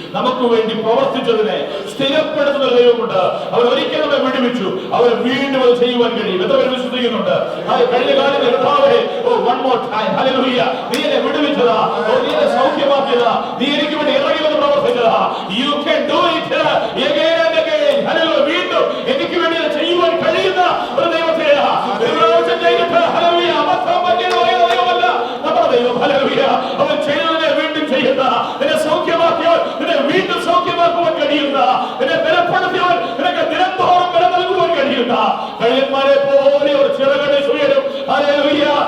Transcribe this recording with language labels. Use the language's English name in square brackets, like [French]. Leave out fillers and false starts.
[Malayalam] നമുക്ക് വേണ്ടി പ്രവർത്തിച്ചതിനെ സ്ഥിരപ്പെടുത്തുന്ന ദൈവമുണ്ട്. അവർ ഒരിക്കലും നമ്മെ വിടുവിച്ചു, അവർ വീണ്ടും അത് ചെയ്യുവാൻ കഴിയും. എത്ര പേര് വിശ്വസിക്കുന്നുണ്ട്? കഴിഞ്ഞ കാലങ്ങളിൽ കർത്താവേ, [English] one more time, [Malayalam] hallelujah, നീ എന്നെ വിടുവിച്ചതാ, നീ എന്നെ സൗഖ്യമാക്കിയതാ, നീ എനിക്ക് വേണ്ടി ഇറങ്ങി വന്ന് പ്രവർത്തിച്ചതാ. [English] You can do it again and again. Hallelujah. [Malayalam] വീണ്ടും എനിക്ക് വേണ്ടി ചെയ്യുവാൻ കഴിയുന്ന ഒരു ദൈവത്തെയാ. ഹല്ലേലൂയ. അബദ്ധം പറ്റിയതായ ദൈവമല്ല നമ്മുടെ ദൈവം. ഹല്ലേലൂയ. അവൻ ചെയ്തതിനെ വീണ്ടും ചെയ്യുന്ന, നിന്നെ സൗഖ്യമാക്കിയവൻ നിന്നെ വീണ്ടും സൗഖ്യമാക്കുവാൻ കഴിയുന്ന, നിന്നെ ബലപ്പെടുത്തിയവൻ നിനക്ക് നിരന്തരം ബലം നൽകുവാൻ കഴിയുന്ന, കഴിയന്മാരെ പോലെ ഒരു ചിറകടിച്ച് ഉയരും. ഹല്ലേലൂയ.